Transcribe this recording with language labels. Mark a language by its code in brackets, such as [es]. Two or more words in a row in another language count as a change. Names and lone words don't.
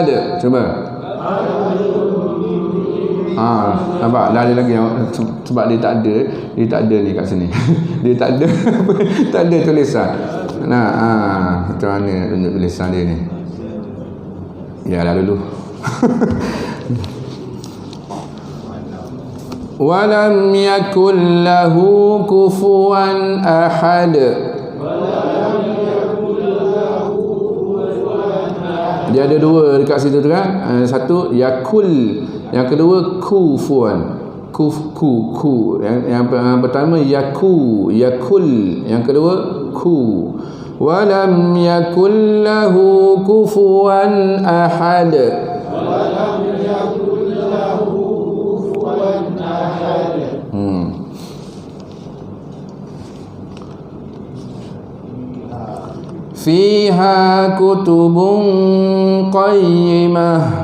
[ms] Cuba. Nampak dah ada lagi sebab dia tak ada ni kat sini. Dia tak ada tulisan. Macam mana tunjuk tulisan dia ni? Ya lah dulu. [ar] ولم يكن له كفوا أحد. [ms] Dia ada dua dekat situ tu kan. Satu yakul, yang kedua kufuan. Ku. Yang pertama yakul, yang kedua ku. [ar] ولم يكن له كفوا أحد. فيها كتب قيمة.